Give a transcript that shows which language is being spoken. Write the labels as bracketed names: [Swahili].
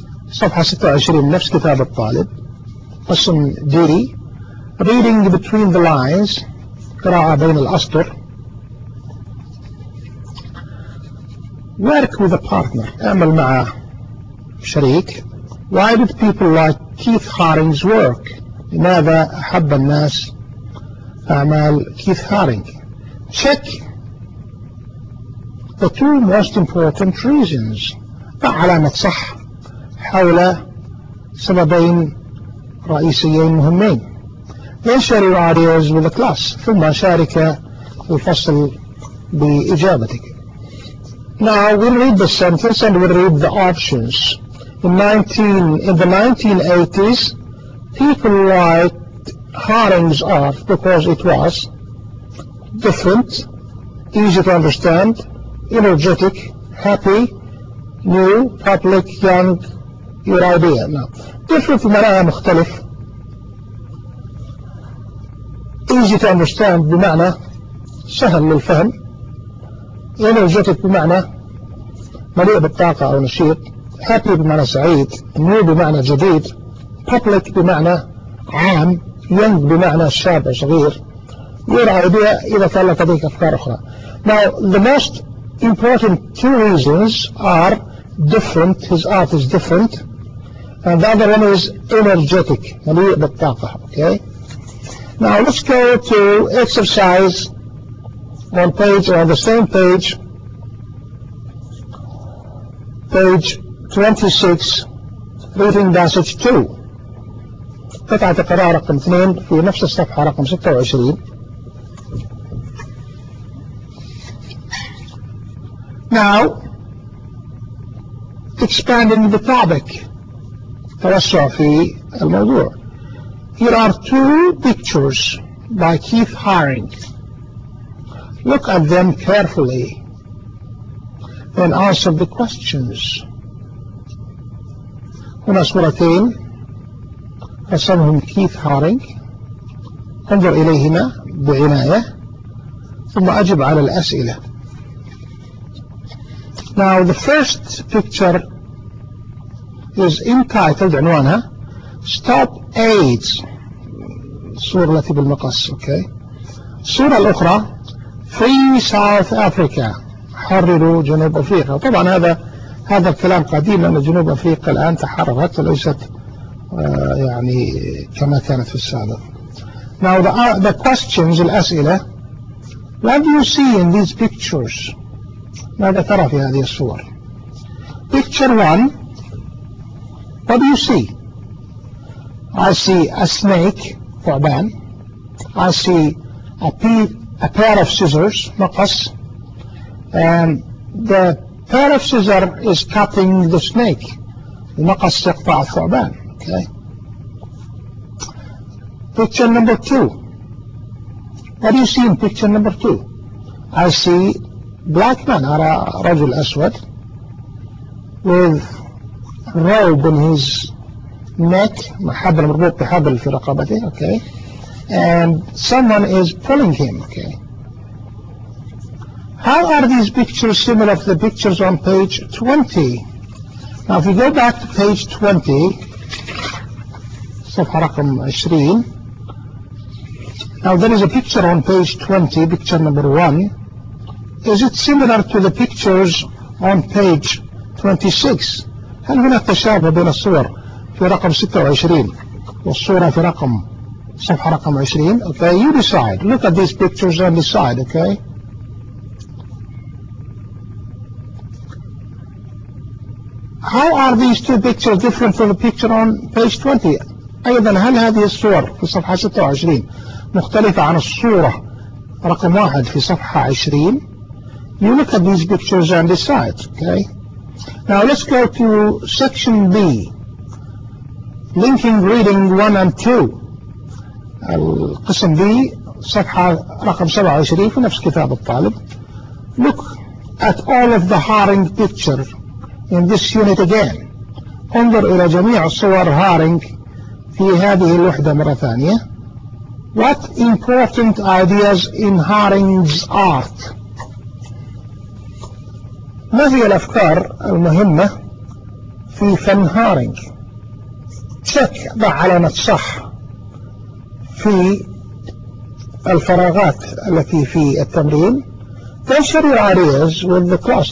[Arabic] صفحة 26 نفس كتاب الطالب. قسم D. [English] Reading between the lines, [Arabic] قراءة بين الأسطر. [English] Work with a partner, [Arabic] اعمل مع شريك. [English] Why did people like Keith Haring's work? [Arabic] لماذا أحب الناس أعمال Keith Haring? [English] Check the two most important reasons. [Arabic] ضع علامة صح حول سببين رئيسيين مهمين. [English] Then share your ideas with the class. [Arabic] ثم شارك الفصل بإجابتك. [English] Now we'll read the sentence and we'll read the options. In the 1980s, people liked Haring's art because it was different, easy to understand, energetic, happy, new, public, young, your idea. Now, different from what I am [Arabic] مختلف. [English] Easy to understand [Arabic] بمعنى سهل للفهم. [English] Energetic [Arabic] بمعنى مليء بالطاقة أو نشيط. [English] Happy [Arabic] بمعنى سعيد. [English] New [Arabic] بمعنى جديد. [English] Public [Arabic] بمعنى عام. [English] Young [Arabic] بمعنى شاب صغير. [English] Your idea [Arabic] إذا كان لديك أفكار أخرى. [English] Now the most important two reasons are different. His art is different. And the other one is energetic. [Arabic] مليء بالطاقة. [English] Okay. Now let's go to exercise on page or on the same page, page 26, reading passage 2. [Arabic] قطعة القراءة رقم 2 في نفس الصفحة رقم 26. [English] Now expanding the topic, [Arabic] توسع في الموضوع. [English] Here are two pictures by Keith Haring. Look at them carefully and answer the questions. [Arabic] هنا صورتين رسمهم Keith Haring. انظر إليهما بعناية ثم أجب على الأسئلة. [English] Now the first picture is entitled, [Arabic] عنوانها [English] Stop AIDS. [Arabic] الصورة التي بالمقص. Okay. الصورة الأخرى [English] Free South Africa. [Arabic] حرروا جنوب أفريقيا. طبعا هذا الكلام قديم لأن جنوب أفريقيا الآن تحررت وليست يعني كما كانت في السابق. [English] Now the questions, [Arabic] الأسئلة. [English] What do you see in these pictures? [Arabic] ماذا ترى في هذه الصور؟ [English] Picture one. What do you see? I see a snake, [Arabic] ثعبان. [English] I see a pair of scissors, [Arabic] مقص. [English] And the pair of scissors is cutting the snake. [Arabic] المقص يقطع الثعبان. Okay. [English] Picture number two. What do you see in picture number two? I see black man, [Arabic] أرى رجل أسود, [English] with robe in his neck, [Arabic] حبل مربوط بحبل في رقبته. [English] Okay. And someone is pulling him. Okay. How are these pictures similar to the pictures on page 20? Now, if you go back to page 20, [Arabic] صفحة رقم 20. [English] Now, there is a picture on page 20, picture number 1. Is it similar to the pictures on page 26? [Arabic] هل هناك تشابه بين الصور في رقم 26 والصورة في رقم صفحة رقم 20؟ [English] Okay, you decide. Look at these pictures and decide, okay? How are these two pictures different from the picture on page 20? [Arabic] أيضا هل هذه الصور في صفحة 26 مختلفة عن الصورة رقم 1 في صفحة 20؟ [English] You look at these pictures and decide, okay? Now let's go to section B, linking reading 1 and 2. [Arabic] القسم B صفحة رقم 27 في نفس كتاب الطالب. [English] Look at all of the Haring pictures in this unit again. [Arabic] انظر إلى جميع صور Haring في هذه الوحدة مرة ثانية. [English] What important ideas in Haring's art? [Arabic] ما هي الأفكار المهمة في فن هارينج؟ تشك ضع علامة صح في الفراغات التي في التمرين. [English] Don't share your ideas with the class.